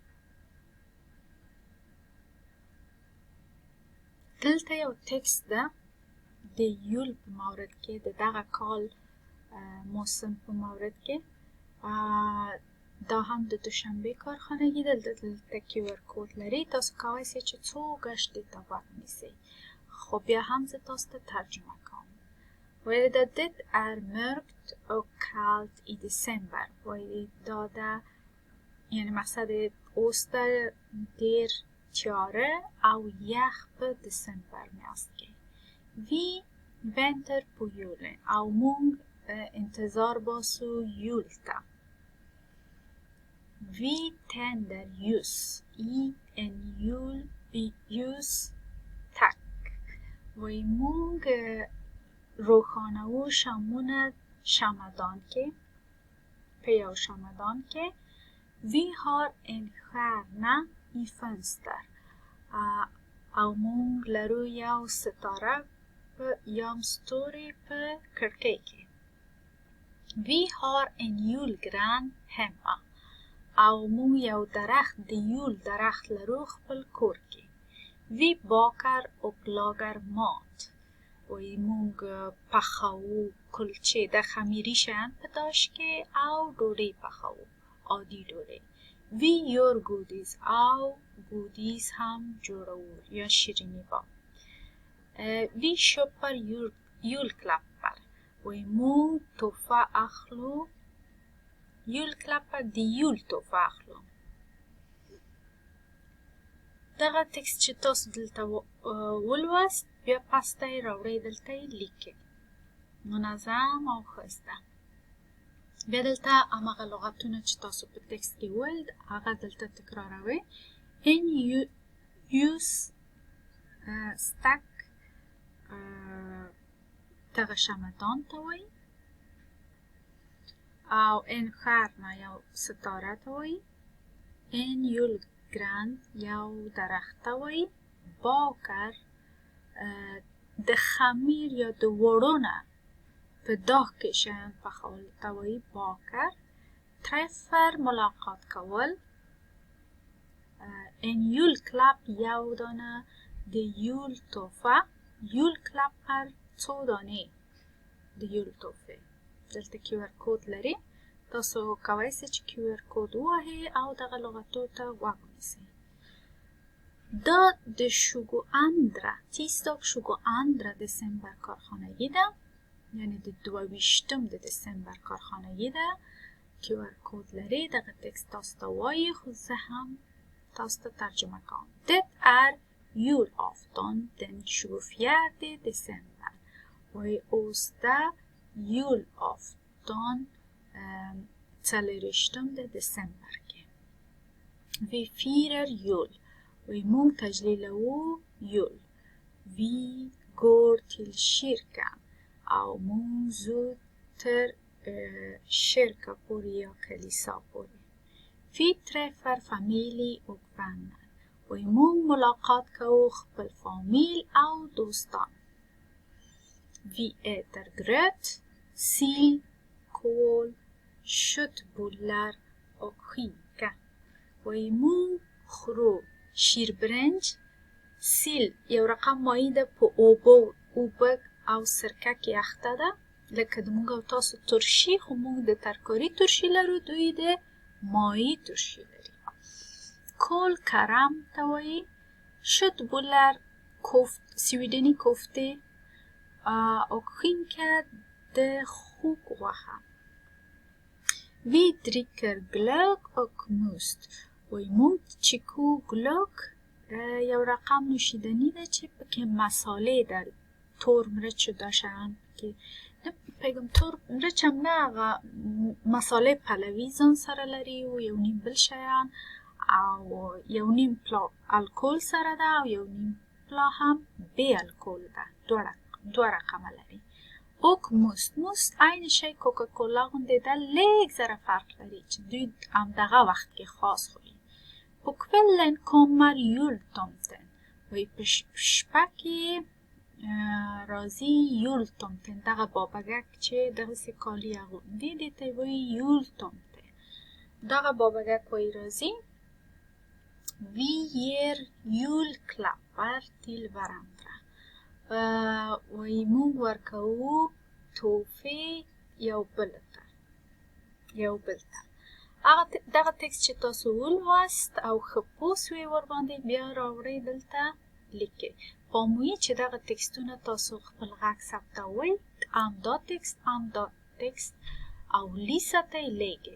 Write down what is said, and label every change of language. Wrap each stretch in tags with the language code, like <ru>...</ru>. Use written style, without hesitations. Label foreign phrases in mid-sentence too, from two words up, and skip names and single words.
<ps>دلته یو تکست ده د یول په مورد کې، د دغه کال موسم په مورد کې. دا هم د دوشنبه کارخانگی ده، دلته QR کود لري، تاسو کولی شئ چې څو ګشت دې ته غوږ نیسئ. خو بیا هم زه تاسو ته ترجمه کوم. ویل ده</ps> <sv>dit er mörkt och kallt i december.</sv> <ps>ویل دا ده، یعنی مقصد اوس ده ډېر تیاره او یخ په دسامبر میاشت کې.</ps> <sv>Vi väntar på julen</sv> <ps>او مونږ انتظار باسو یول ته.</ps> <sv>Vi tänder ljus i en julljus tack.</sv> <ps>وی مونږ روښانوو شمعونه شمعدان کې، په یو شمعدان کې.</ps> <sv>Vi har en stjärna i fönster.</sv> <ps>او مونږ لرو یو ستاره یا ستوری په کړکۍ کې.</ps> <sv>Vi har en julgran hemma.</sv> <ps>او مونږ یو درخت د یول درخت لرو خپل کور کې.</ps> <sv>Vi bakar och lagar mat.</sv> <ps>وی مونږ پخوو کلچې د خمیري شیان په داش کې او ډوډۍ پخوو، عادي ډوډۍ.</ps> <sv>Vi gör godis</sv> <ps>او گودیز هم جوړوو یا شیرینی با.</ps> <sv>Vi köper julklappar.</sv> <ps>وی مونږ توفه اخلو. julklappar د یول توفه اخلو. دغه تکست چې تاسو دلته ولوست، بیا پس ته یې راوړئ، دلته یې لیکئ منظم او ښایسته. بیا دلته هماغه لغتونه چې تاسو په تکست کې وویل هغه دلته تکراروئ.</ps> <sv>En ljus stack</sv> <ps>دغه شمعدان ته وایي. او</ps> <sv>en stjärna</sv> <ps>یو ستاره ته وایي.</ps> <sv>en julgran</sv> <ps>یو درخت ته وایي. bakar د خمیر یا د وړو نه په داغ کې شیان پخول ته وایي.</ps> <sv>bakar träffar</sv> <ps>ملاقات کول.</ps> <sv>en julklapp</sv> <ps>یو دانه د یول توفه. julklappar څو دانې د یول توفه. دلته QR کود لري، تاسو کولی شئ چې QR کود ووهئ او دغه لغتو ته غوږ ونیسئ. دا د 22 دسامبر کارخانگی ده، یعنی د 22 د دسامبر کارخانگی ده. QR کود لري، دغه تکست تاسو ته وایي، خو زه هم تاسو ته ترجمه کوم.</ps> <sv>Det är julafton den 24 december.</sv> <ps>وی اوس ده julafton 24 د دسامبر کې.</ps> <sv>Vi firar jul.</sv> <ps>وی مونږ تجلیلوو یول.</ps> <sv>Vi går till kyrkan.</sv> <ps>او مونږ ځو تر کyrka پورې یا کلیسا پورې.</ps> <sv>Vi träffar familj och vänner.</sv> <ps>وی مونږ ملاقات کوو خپل فامیل او دوستان.</ps> <sv>Vi äter gröt. sil, kål, köttbullar och skinka.</sv> <ps>وایي مونږ خورو شیربرنج، سیل یو رقم مایع ده په اوبه او سرکه کې اخته ده، لکه د مونږ او تاسو ترشي، خو مونږ د ترکاري ترشي لرو، دوی د مایع ترشي لري. کول کرم ته وایي، köttbullar سویډني کوفتې، او skinka د خوګ غوښه.</ps> <sv>Vi dricker glögg och must.</sv> <ps>وایي مونږ چیکو glögg، یو رقم نوشیدنی ده چې پکې مسالې ده، تور مرچ و دا شیان پکې، نه پیګم تور مرچ هم نه، هغه مسالې پلوي ځان سره لري، او یو نیم بل شیان، او یو نیم پلا الکل سره ده، او یو نیم پلا هم بې الکل ده، دوه رقمه لري.</ps> <sv>och must</sv> <ps>عین شی کوکاکولا غوندې ده، لږ ذره فرق لري چې دوی همدغه وخت کې خاص خوري.</ps> <sv>På kvällen kommer jultomten.</sv> <ps>وایي په شپه کې راځي jultomten، دغه بابګک چې دغسې کالي اغوندي، دې ته وایي jultomten. دغه بابګک وایي راځي.</ps> <sv>Vi ger julklappar till varandra.</sv> <ps>وایي مونږ ورکوو تحفې یو بل ته. دغه تکست چې تاسو ولوست او ښه پوه سوې ورباندې، بیا راوړئ دلته لیکئ. پام وي چې دغه تکستونه تاسو خپل غږ ثبتوئ، همدا تکست او لیستئ لیږئ.</ps>